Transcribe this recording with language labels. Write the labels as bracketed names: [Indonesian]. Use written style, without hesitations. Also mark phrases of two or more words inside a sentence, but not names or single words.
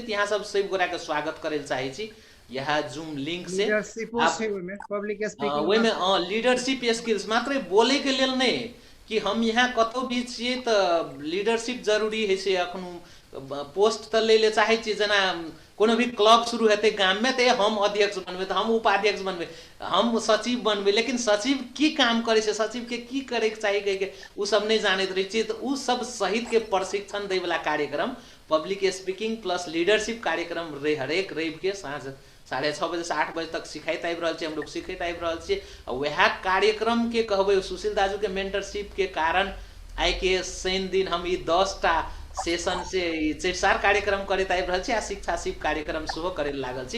[Maithili] यहाँ सब सब गोरा के स्वागत करे चाहे छी। यह जूम लिंक से ओहि में [English] leadership skills [Maithili] मात्र बोले के लेल नहीं कि हम यहाँ कतौ भी छियै तो लीडरशिप जरूरी है से। अखन पोस्ट तो ले चाहे छी, जना कोनो भी क्लब शुरू हेतै गाम में तो हम अध्यक्ष बनबे, तो हम उपाध्यक्ष बनबे, हम सचिव बनबे, लेकिन सचिव की काम करे छै, सचिव के की करे के चाहिए कह के उ सब नहीं जानते रहे छी। तो उ सब सहित के प्रशिक्षण दे वाला कार्यक्रम [English] public speaking plus leadership [Maithili] कार्यक्रम हरेक रवि के साँझ 6:30 बजे से 8 बजे तक सिखाइत आबि रहल छी, हम लोग सिखैत आबि रहल छी। वह कार्यक्रम के कहबै सुशील दाजू के मेंटरशिप के कारण आइ के शनि दिन हम 10टा सेशन से 4 कार्यक्रम करैत आबि रहल छी आ शिक्षा शिव कार्यक्रम सेहो करे लागल छी।